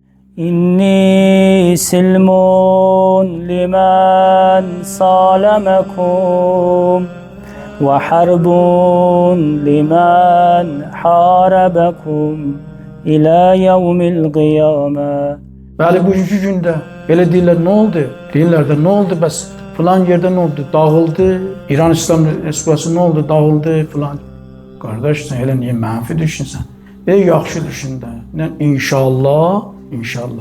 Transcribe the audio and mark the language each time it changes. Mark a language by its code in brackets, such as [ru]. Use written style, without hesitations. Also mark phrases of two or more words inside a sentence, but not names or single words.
[ar] إني سلم لمن صالمكم وحرب لمن حاربكم إلى يوم القيامة. [az] Bəli, bugünkü gündə belə deyirlər, nə oldu? Deyirlər də, nə oldu bəs? Filan yerdə nə oldu? Dağıldı. İran İslam Respublikası nə oldu? Dağıldı filan. Qardaş, sən elə niyə mənfi düşünsən? Yaxşı düşün də. İnşallah, inşallah.